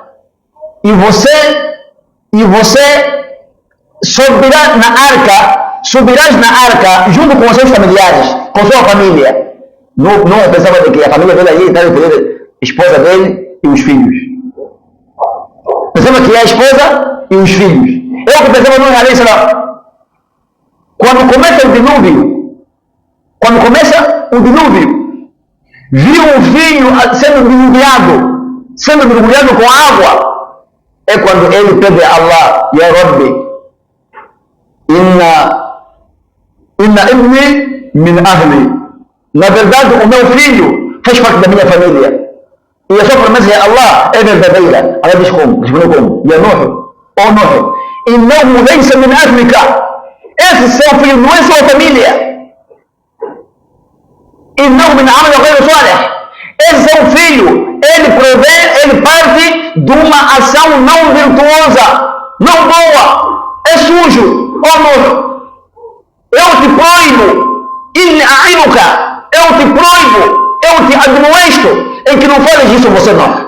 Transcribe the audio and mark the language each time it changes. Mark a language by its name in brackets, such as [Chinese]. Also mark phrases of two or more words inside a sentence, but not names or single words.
[Portuguese] E você subirás na arca junto com os seus familiares, com sua família. Não pensava de que a família dele aí estava a esposa dele e os filhos. Pensava que é a esposa e os filhos. É o que pensava no [Arabic] عليه السلام. [Portuguese] Quando começa o dilúvio, viu um filho sendo mergulhado com água. É quando ele pede a Allah, [Arabic] يا رب إن ابني من أهلي. [Portuguese] Na verdade, o meu filho faz parte da minha família. E a sua promessa é Allah é verdadeira. Allah diz como? Respondeu como? [Arabic] يا نوح, ó Nuh, إنه ليس من أهلك. [Portuguese] Esse seu filho não é sua família. [Arabic] إنه من عمل غير صالح. [Portuguese] Esse seu filho, ele parte de uma ação não virtuosa, não boa, é sujo. Ó Nuh, eu te proíbo, [Arabic] إني أعظك. [Portuguese] Eu te proíbo, eu te admoesto em que não fales isso você não.